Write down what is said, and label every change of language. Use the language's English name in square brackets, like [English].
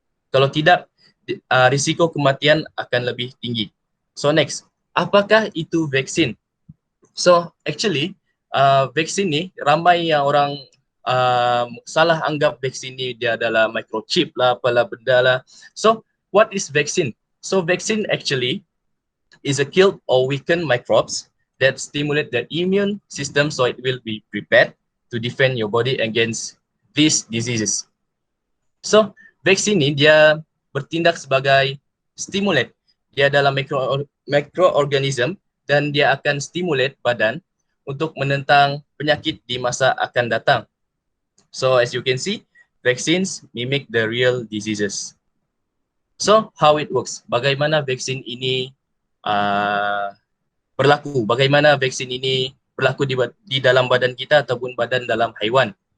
[Malay] Kalau tidak, risiko kematian akan lebih tinggi. [English] So next, [Malay] apakah itu vaksin? [English] So actually, [Malay] vaksin ni ramai yang orang salah anggap vaksin ni dia adalah microchip lah, apalah benda lah. [English] So what is vaccine? So vaccine actually is a killed or weakened microbes that stimulate the immune system so it will be prepared to defend your body against these diseases. [Malay] So vaksin ni dia bertindak sebagai stimulat. Dia adalah mikroorganism dan dia akan stimulate badan untuk menentang penyakit di masa akan datang. [English] So as you can see, vaccines mimic the real diseases. So how it works? [Malay] Bagaimana vaksin ini berlaku? Bagaimana vaksin ini berlaku di dalam badan kita ataupun badan dalam haiwan?